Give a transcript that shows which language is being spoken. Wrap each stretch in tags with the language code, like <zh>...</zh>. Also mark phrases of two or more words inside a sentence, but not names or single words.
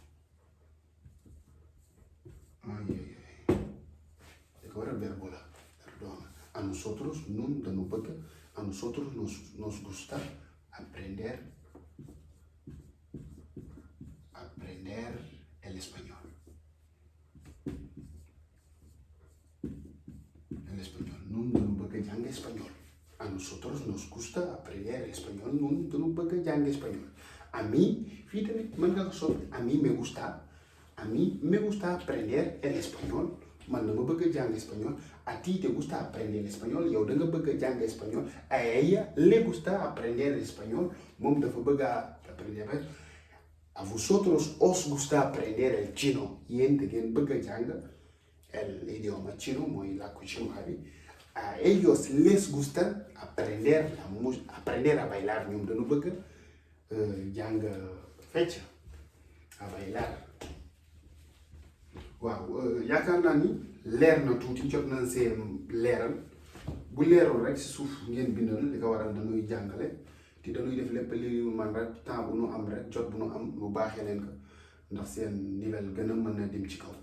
<es>Ahora el verbo la, perdón. A nosotros nos gusta aprender el español. El español.</es> <wo>Nun dañu bëgg jàng español.</wo> <es>A nosotros nos gusta aprender el español.</es> <wo>Nun dañu bëgg jàng español.</wo> <es>A mí,</es> <wo>fii tamit mën nga ko soppi.</wo> <es>A mí me gusta aprender el español.</es> <wo>Man dama bëgg jàng español.</wo> <es>A ti te gusta aprender el español.</es> <wo>Yow da nga bëgg jàng español.</wo> <es>A ella le gusta aprender el español.</es> <wo>Moom dafa bëgg aprender.</wo> <es>A vosotros os gusta aprender el chino.</es> <wo>Yéen da ngeen bëgg jàng</wo> <es>el idioma chino,</es> <wo>mooy làkku chinois bi.</wo> <es>A ellos les gusta aprender a bailar.</es> <wo>Ñoom dañu bëgg jàng fecc,</wo> <es>a bailar.</es> <wo>waaw yaakaar naa ni leer na tuuti jot nañ seen leeral. bu leerul rek si suuf ngeen bindal li ko waral dañuy jàngale te dañuy def lépp li man rek temps bu nu am rek jot bu nu am lu baaxee leen ko ndax seen niveau gën a mën a dem ci kaw.</wo>